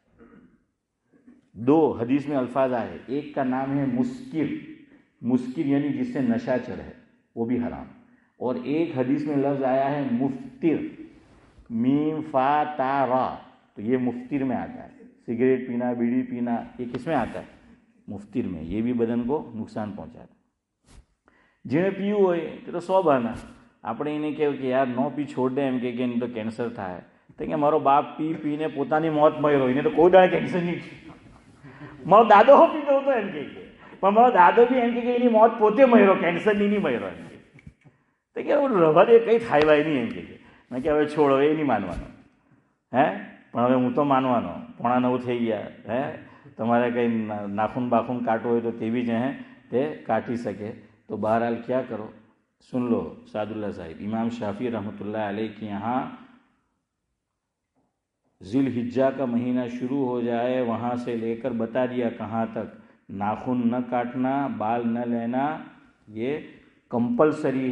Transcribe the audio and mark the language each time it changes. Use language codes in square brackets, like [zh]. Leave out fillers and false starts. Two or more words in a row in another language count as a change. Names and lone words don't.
[ur] دو حدیث میں الفاظ آئے، ایک کا نام ہے مسکر، مسکر یعنی جس سے نشہ چڑھے، وہ بھی حرام. اور ایک حدیث میں لفظ آیا ہے مفتر، میم فا تا را، تو یہ مفتر میں آتا ہے. سگریٹ پینا، بیڑی پینا، یہ کس میں آتا ہے؟ مفتر میں. یہ بھی بدن کو نقصان پہنچاتا ہے. [gu] જેણે પીવું હોય તે તો 100 બહાના. આપણે એને કહેવું કે યાર નો પી છોડ દે, એમ કે એને તો કેન્સર થાય. તો કે મારો બાપ પી પીને પોતાની મોત મર્યો, એને તો કોઈ દાડે કેન્સર નહીં થયું. મારો દાદો પીતો હતો એમ કે, પણ મારો દાદો બી એમ કે એની મોત પોતે મર્યો, કેન્સરની નહીં મર્યો એમ કે. તો કે રવા દે, કંઈ થાય ભાઈ નહીં એમ કે. મેં કે હવે છોડો, એ નહીં માનવાનો હે, પણ હવે હું તો માનવાનો. 8:45 થઈ ગયા હે, તમારે કંઈ નાખૂન બાખૂન કાટવું હોય તો તે બી જ હે તે કાટી શકે. [ur] تو بہرحال کیا کرو، سن لو سعد اللہ صاحب. امام شافعی رحمۃ اللہ علیہ کے یہاں ذی الحجہ کا مہینہ شروع ہو جائے، وہاں سے لے کر بتا دیا کہاں تک، ناخن نہ کاٹنا، بال نہ لینا، یہ کمپلسری ہے.